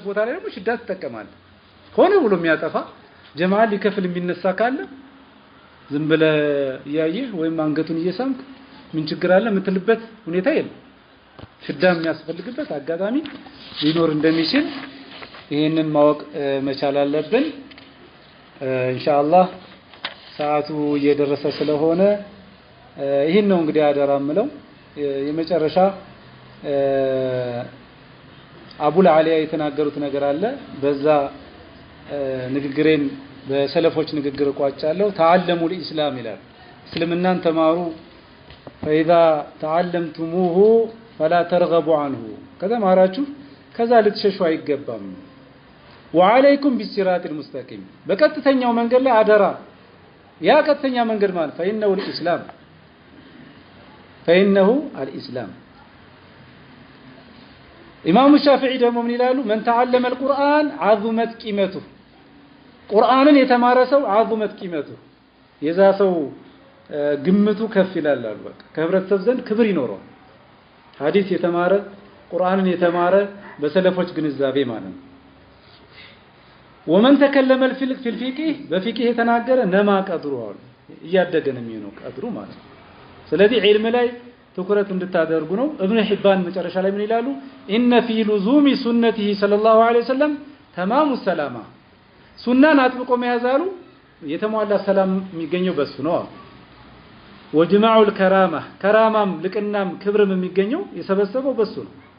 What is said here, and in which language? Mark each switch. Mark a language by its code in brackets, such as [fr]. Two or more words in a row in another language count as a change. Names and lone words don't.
[am] ቦታ ላይ ደግሞ ሽዳ ተጠቀማለ ሆነ ብሎ የሚያጠፋ ጀማዓ ሊከፍል የሚነሳ ካለ ዝም ብለ ያየህ ወይም አንገቱን እየሳምክ ምን ችግር አለ የምትልበት ሁኔታ የለም ሽዳም የሚያስፈልግበት አጋጣሚ ሊኖር እንደሚችል ይሄንን ማወቅ መቻል አለብን ኢንሻአላህ ሰዓቱ እየደረሰ ስለሆነ ይሄን ነው እንግዲህ አደራምለው የመጨረሻ አቡል አሊያ የተናገሩት ነገር አለ በዛ ንግግሬን በሰለፎች ንግግር ቋጫለሁ [ar] تعلموا الإسلام [am] ይላል እስልምናን ተማሩ [ar] فاذا تعلمتموه فلا ترغبوا عنه [am] ከተማራችሁ ከዛ ልትሸሹ አይገባም [ar] وعليكم بالصراط المستقيم [am] በቀጥተኛው መንገድ ላይ አደራ ያ ቀጥተኛ መንገድ ማለት [ar] فإنه الإسلام [am] ኢማሙ ሻፊዒ ደግሞ ምን ይላሉ [ar] من تعلم القرآن عظمت قيمته [am] ቁርአንን የተማረ ሰው [ar] عظمت قيمته [am] የዛ ሰው ግምቱ ከፍ ይላል አሉ በቃ ከህብረተሰብ ዘንድ ክብር ይኖረው ሐዲስ የተማረ ቁርአንን የተማረ በሰለፎች ግንዛቤ ማለት ነው [ar] ومن تكلم في الفقه [am] በፊቅህ የተናገረ [ar] نما قدره [am] አሉ እያደገ ነው የሚሆነው ቀድሩ ማለት ነው ስለዚህ ዒልም ላይ ትኩረት እንድታደርጉ ነው ኢብኑ ሒባን መጨረሻ ላይ ምን ይላሉ [ar] إن في لزوم سنته صلى الله عليه وسلم تمام السلامة [am] ሱናን አጥብቆ መያዛሉ የተሟላ ሰላም የሚገኘው በሱ ነው [ar] وجماع الكرامة [am] ልቅናም ክብርም የሚገኘው የሰበሰበው በሱ ነው